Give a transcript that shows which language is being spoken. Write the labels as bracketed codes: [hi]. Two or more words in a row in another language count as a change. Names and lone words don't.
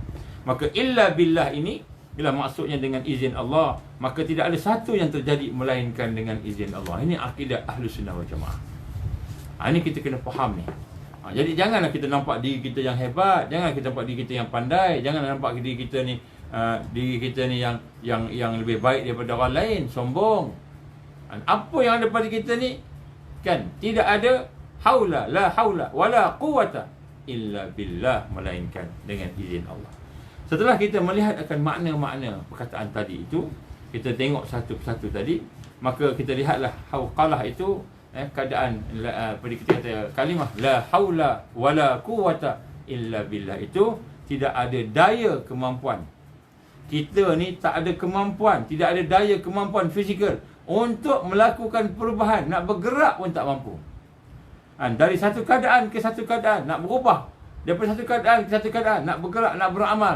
[ms] Maka [ar] إلا بالله [ms] ini, bila maksudnya dengan izin Allah, maka tidak ada satu yang terjadi melainkan dengan izin Allah. Ini akidah [ar] أهل السنة والجماعة. [ms] Ini kita kena faham ni. Jadi janganlah kita nampak diri kita yang hebat, jangan kita nampak diri kita yang pandai, jangan nampak diri kita ni yang lebih baik daripada orang lain, sombong. Apa yang ada pada kita ni, kan, tidak ada haula, [ar] لا حول ولا قوة إلا بالله, [ms] melainkan dengan izin Allah. Setelah kita melihat akan makna-makna perkataan tadi itu, kita tengok satu persatu tadi, maka kita lihatlah hauqalah itu keadaan kita kata kalimah [ar] لا حول ولا قوة إلا بالله, [ms] itu tidak ada daya kemampuan. Kita ni tak ada kemampuan, tidak ada daya kemampuan fizikal untuk melakukan perubahan, nak bergerak pun tak mampu. Dari satu keadaan ke satu keadaan, nak berubah daripada satu keadaan ke satu keadaan, nak bergerak, nak beramal.